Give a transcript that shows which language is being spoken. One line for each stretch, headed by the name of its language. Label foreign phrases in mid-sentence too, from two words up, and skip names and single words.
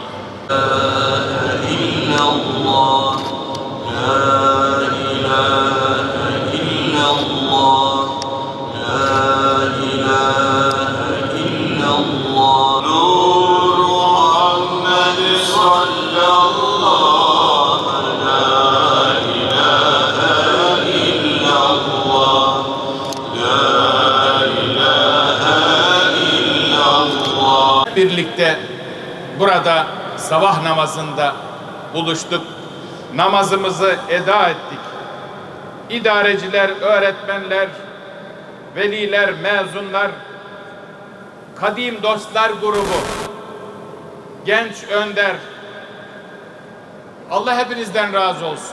Arabic: لا إله إلا الله لا إله إلا الله لا إله إلا الله نور محمد صلى الله لا إله إلا الله لا إله إلا الله.
Turkish: Birlikte burada sabah namazında buluştuk. Namazımızı eda ettik. İdareciler, öğretmenler, veliler, mezunlar, kadim dostlar grubu, genç önder, Allah hepinizden razı olsun.